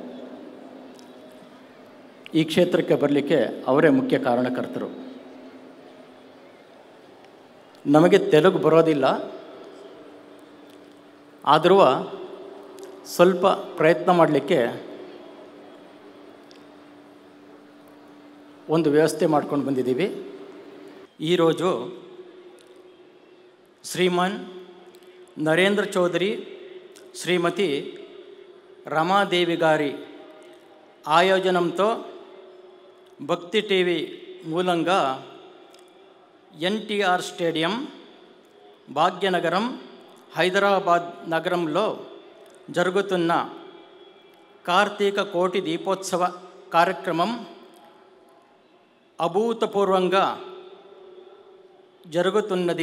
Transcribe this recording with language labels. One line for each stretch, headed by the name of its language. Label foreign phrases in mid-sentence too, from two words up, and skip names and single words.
Kannada: ಈ ಕ್ಷೇತ್ರಕ್ಕೆ ಬರಲಿಕ್ಕೆ ಅವರೇ ಮುಖ್ಯ ಕಾರಣಕರ್ತರು. ನಮಗೆ ತೆಲುಗು ಬರೋದಿಲ್ಲ, ಆದರೂ ಸ್ವಲ್ಪ ಪ್ರಯತ್ನ ಮಾಡಲಿಕ್ಕೆ ಒಂದು ವ್ಯವಸ್ಥೆ ಮಾಡ್ಕೊಂಡು ಬಂದಿದ್ದೀವಿ.
Telugu: ఈరోజు శ్రీమాన్ నరేంద్ర చౌదరి, శ్రీమతి రమాదేవి గారి ఆయోజనంతో భక్తి టీవీ మూలంగా ఎన్టీఆర్ స్టేడియం, భాగ్యనగరం, హైదరాబాద్ నగరంలో జరుగుతున్న కార్తీక కోటి దీపోత్సవ కార్యక్రమం అభూతపూర్వంగా జరుగుతున్నది.